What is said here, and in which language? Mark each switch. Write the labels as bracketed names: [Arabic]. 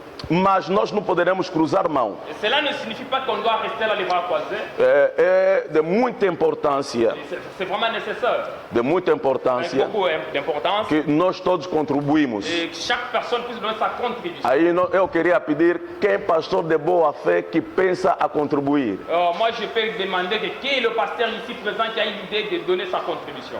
[Portuguese] Mas nós não poderemos cruzar mão. [French] Et cela ne signifie pas qu'on doit rester là les bras croisés. [Portuguese] É de muita importância, [French] C'est vraiment nécessaire. [Portuguese] de muita [French] Avec [Portuguese] importância [French] beaucoup d'importance. [Portuguese] que nós todos contribuímos. [French] Et que chaque personne puisse donner sa contribution. [Portuguese] Aí eu queria pedir quem pastor de boa fé que pensa a contribuir, [French] Moi, je peux demander que qui est le pasteur ici présent qui a une idée de donner sa contribution.